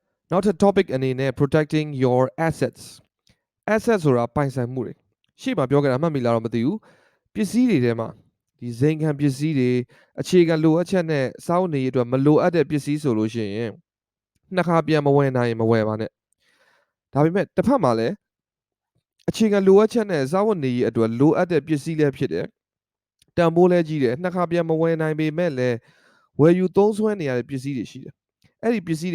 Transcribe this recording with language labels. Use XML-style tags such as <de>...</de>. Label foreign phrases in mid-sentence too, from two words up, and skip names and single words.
<my>နောက်ထပ် topic အနေနဲ့</my> <en>protecting your assets</en> <my>ဆိုတာပိုင်ဆိုင်မှုတွေရှေ့မှာပြောခဲ့တာမှတ်မိလားတော့မသိဘူးပစ္စည်းတွေထဲမှာဒီဇိမ်ခံပစ္စည်းတွေအခြေခံလိုအပ်ချက်နဲ့စောင့်နေရအတွက်မလိုအပ်တဲ့ပစ္စည်းဆိုလို့ရှိရင်နှစ်ခါပြန်မဝယ်နိုင်ရင်မဝယ်ပါနဲ့ဒါပေမဲ့တစ်ဖက်မှာလည်းအခြေခံလိုအပ်ချက်နဲ့စောင့်နေရအတွက်လိုအပ်တဲ့ပစ္စည်းလည်းဖြစ်တယ်တန်ဖိုးလည်းကြီးတယ်နှစ်ခါပြန်မဝယ်နိုင်ပေမဲ့လည်းဝယ်ယူသုံးစွဲနေရတဲ့ပစ္စည်းတွေရှိတယ်အဲ့ဒီပစ္စည်း</my>